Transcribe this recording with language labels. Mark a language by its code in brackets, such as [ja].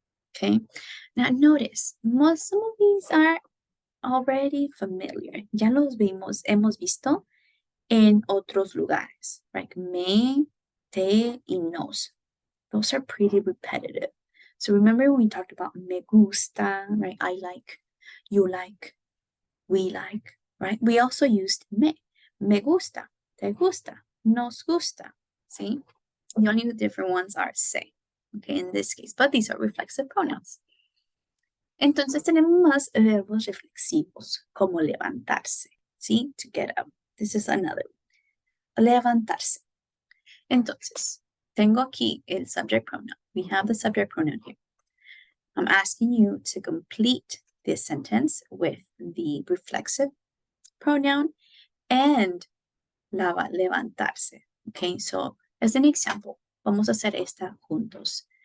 [en] Okay, now notice, some of these are already familiar. [es] Ya los hemos visto en otros lugares, like me, te, y nos. [en] Those are pretty repetitive. So remember when we talked about me gusta, right? I like, you like, we like, right? We also used me. [es] Me gusta, te gusta, nos gusta. [en] See? The only different ones are se, okay, in this case. But these are reflexive pronouns. [es] Entonces tenemos más verbos reflexivos, como levantarse, ¿sí? [en] To get up. This is another. [es] Levantarse. Entonces, tengo aquí el subject pronoun. [en] We have the subject pronoun here. I'm asking you to complete this sentence with the reflexive pronoun and levantarse. Okay, so as an example, [es] vamos a hacer esta juntos.